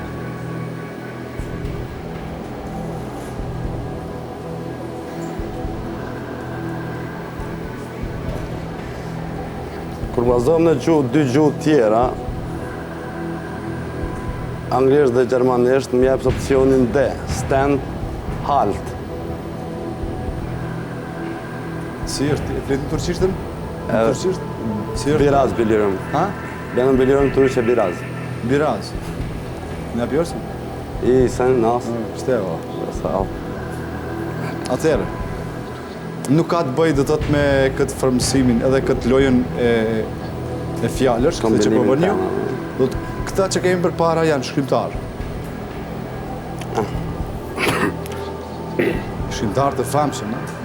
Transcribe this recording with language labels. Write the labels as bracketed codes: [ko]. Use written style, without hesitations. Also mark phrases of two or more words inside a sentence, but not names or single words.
[sq] Kur bazohem në dy gjuhë tjera, anglisht dhe gjermanisht, më jep opsionin D, stand, halt. Si është, e fletin turqishtën? Turqisht? Si është? [tr] Biraz biliyorum. Ha? Ben biliyorum Türkçe biraz. Biraz. Ne yapıyorsun? İyi, sen nasıl? İşte o. Sağ ol. [sq] Atëherë, nuk ka të bëjë do të thotë me këtë frymësimin edhe këtë lojën e fjalësh, këtë që po bëni ju. Do të këta që kemi përpara janë shkrimtarë. Shkrimtarë të famshëm, ne?